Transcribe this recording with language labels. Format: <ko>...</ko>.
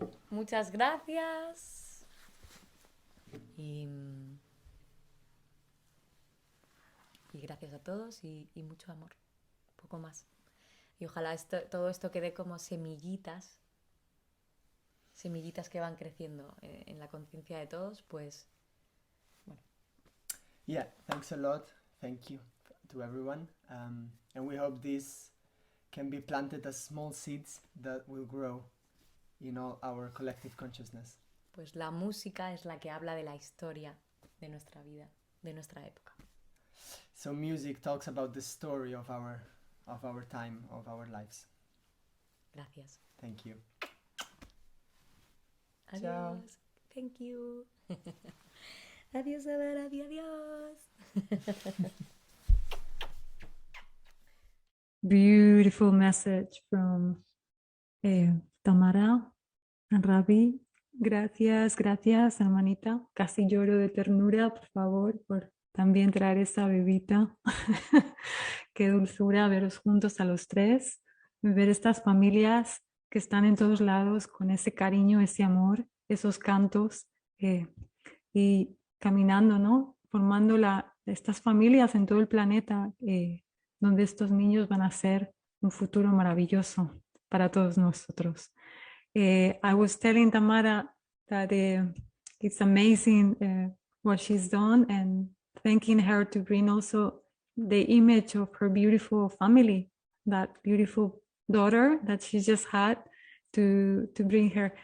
<es>Muchas gracias y gracias a todos y mucho amor, poco más. Y ojalá todo esto quede como semillitas que van creciendo en la conciencia de todos, pues bueno.</es> <en>Yeah, thanks a lot. Thank you to everyone. And we hope this can be planted as small seeds that will grow in all our collective consciousness.</en> <es>Pues la música es la que habla de la historia de nuestra vida, de nuestra época.</es> <en>So music talks about the story of our time, of our lives.</en> <es>Gracias.</es> <en>Thank you.</en> <es>Adiós.</es> <it>Ciao.</it> <en>Thank you.</en> <es>Adiós, adiós.</es> <en>Beautiful message from Tamara and Ravi.</en> <es>Gracias, gracias, hermanita. Casi lloro de ternura, por favor, por también traer esa bebita. Qué dulzura veros juntos a los tres, ver estas familias que están en todos lados con ese cariño, ese amor, esos cantos y caminando, ¿no? Formando estas familias en todo el planeta donde estos niños van a ser un futuro maravilloso para todos nosotros.</es> <en>I was telling Tamara that it's amazing what she's done, and thanking her to bring also the image of her beautiful family, that beautiful daughter that she just had, to bring her.</en>